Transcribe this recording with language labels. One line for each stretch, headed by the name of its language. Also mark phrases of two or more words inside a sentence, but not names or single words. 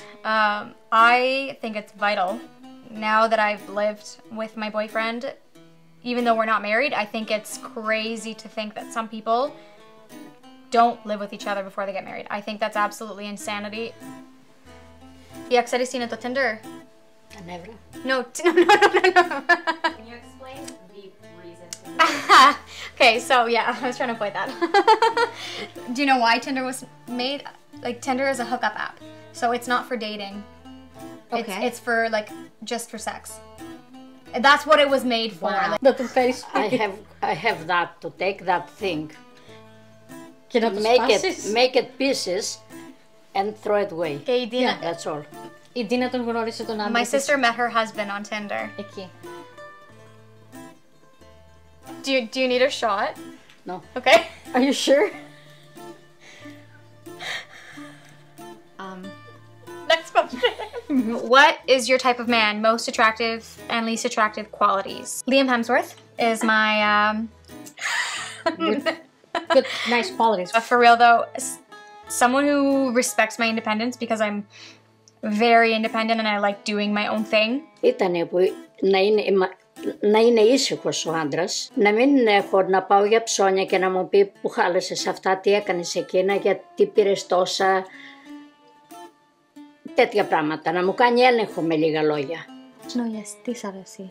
English: I think it's vital. Now that I've lived with my boyfriend, even though we're not married, I think it's crazy to think that some people don't live with each other before they get married. I think that's absolutely insanity. Yeah,
Greek: ξέρεις τι είναι το Tinder?
English: Never. No. Can you explain the reason to Okay, so yeah, I was trying to point that. Do you know why Tinder was made? Like, Tinder is a hookup app, so it's not for dating. Okay. It's for like just for sex. That's what it was made for. Wow. Like, The face. I have that to take that thing,
Greek: Και να τους πάσεις.
English: make it pieces, and throw it away. okay, Dina, That's all.
Greek: Η Ντίνα τον γνώρισε τον άντρα
English: my
Greek: της
English: sister met her husband on Tinder.
Greek: εκεί.
English: Do you need a shot? No. Okay. Are you sure? Next question. What is your type of man? Most attractive and least attractive qualities? Liam Hemsworth is my Good, nice qualities. for real though, someone who respects my independence, because I'm very independent and I like doing my own thing.
Greek: Ήτανε που να είναι να είναι ήσυχος ο άντρας, να μην έχω να πάω για ψώνια και να μου πει που χάλασες αυτά, τι έκανες εκείνα, γιατί πήρες τόσα, τέτοια πράγματα. Να μου κάνει έλεγχο με λίγα λόγια. Τι σ' αρέσει?